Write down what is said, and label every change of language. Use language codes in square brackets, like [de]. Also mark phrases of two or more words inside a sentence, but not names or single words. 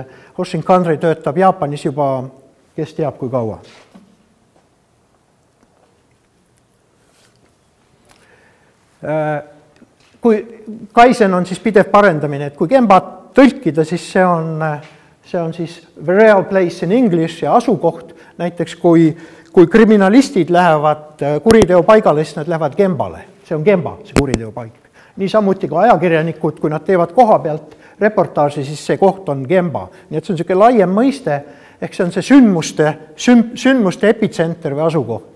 [et] Hoshin-Kanri töötab Jaapanis juba, kes teab kui kaua. Kui Kaizen on siis pidev parendamine, et kui Gemba tõlkida, siis see on siis [en] the real place in English [et] ja asukoht. Näiteks kui kriminalistid lähevad kuriteo paigale, siis nad lähevad Gembale. See on Gemba, see kuriteo paik. Nii samuti ka ajakirjanikud, kui nad teevad koha pealt reportaaži, siis see koht on Gemba. Nii et see on selline laiem mõiste, ehk see on see sündmuste epitsenter või asukoht.